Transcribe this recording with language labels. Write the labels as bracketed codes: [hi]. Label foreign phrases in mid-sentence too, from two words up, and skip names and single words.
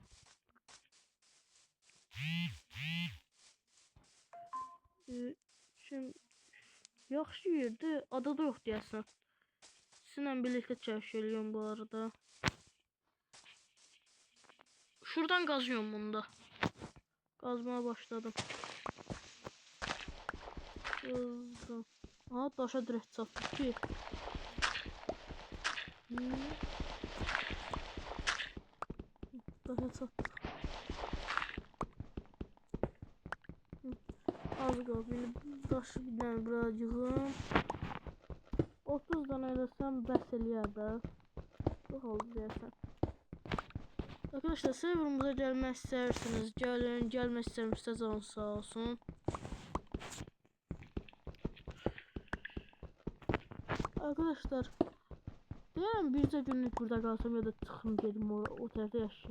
[az] Şimdi yaxşı yerdə adada yok deyəsən. [tr] Sizinlə birlikte çalışıyorum bu arada. Şuradan kazıyorum bunu da. Kazmaya başladım. Kazdım. [az] Aha daşa direkt çattık ki. Daşa çattık. Az qaldı. Daşı bir dənə bura yığım. 30 dənə eləsəm bəs eləyər də. Çox oldu deyəsən. [tr] Arkadaşlar serverımıza gelmek isterseniz gelin. Gelmek isterseniz canın sağ olsun. Arkadaşlar diyelim birce günlük burada kalsam ya da çıkım dedim o tarafta yaşayacağım.